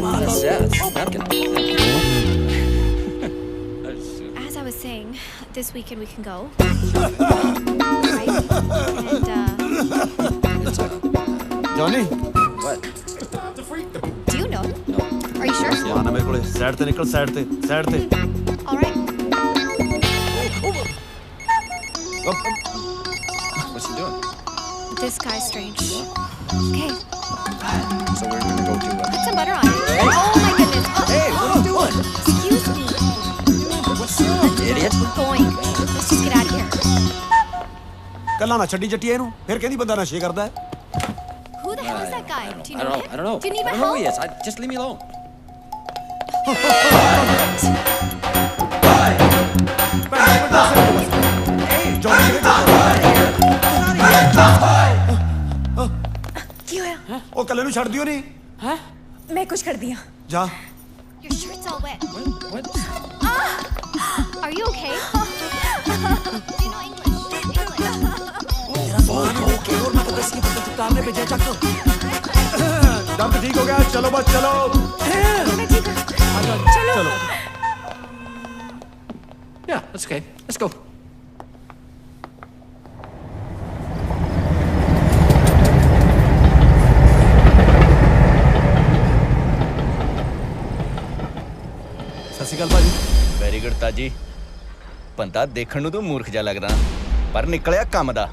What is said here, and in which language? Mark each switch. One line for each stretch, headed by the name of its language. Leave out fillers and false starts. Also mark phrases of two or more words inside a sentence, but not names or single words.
English: That's napkin. As I was saying, this weekend we can go. Right? And, Johnny? What? do you know? Are you sure?
Punjabi: ਆਣਾ ਮੇਰੇ ਕੋਲੇ ਸਾਈਡ ਤੇ ਨਿਕਲ ਸਾਈਡ ਤੇ
English: All right. What's he doing? This guy's strange. Okay, So we're gonna go to. put some butter on it. Oh my goodness. Oh, Hey, what are you doing? excuse me. What's up, idiot? We're going. Let's just get out of here.
Punjabi: ਕੱਲਾ ਨਾ ਛੱਡੀ ਜੱਟੀ ਇਹਨੂੰ ਫਿਰ ਕਹਿੰਦੀ ਬੰਦਾ ਨਸ਼ੇ ਕਰਦਾ ਹੈ।
English: Who the hell is that guy? Do you know him? I don't know. Do you need I my don't know who he help? is. Just leave me alone.
Punjabi: ਕੀ ਹੋਇਆ? ਉਹ ਕੱਲੇ ਨੂੰ ਛੱਡ ਦਿਓ ਨਹੀਂ। ਮੈਂ ਕੁਝ ਕਰਦੀ ਹਾਂ। ਜਾ।
English: Your shirt's all wet. What? Are you okay? Do you know English?
Punjabi: ਦਰਦ ਠੀਕ ਹੋ ਗਿਆ ਚਲੋ ਬਸ ਚਲੋ। ਚਲੋ।
English: Yeah, that's okay. Let's go.
Punjabi: ਸਤਿ ਸ਼੍ਰੀ ਅਕਾਲ ਭਾਜੀ।
English: very good ਤਾਜੀ।
Punjabi: ਬੰਦਾ ਦੇਖਣ ਨੂੰ ਤੂੰ ਮੂਰਖ ਜਿਹਾ ਲੱਗਦਾ ਪਰ ਨਿਕਲਿਆ ਕੰਮ ਦਾ।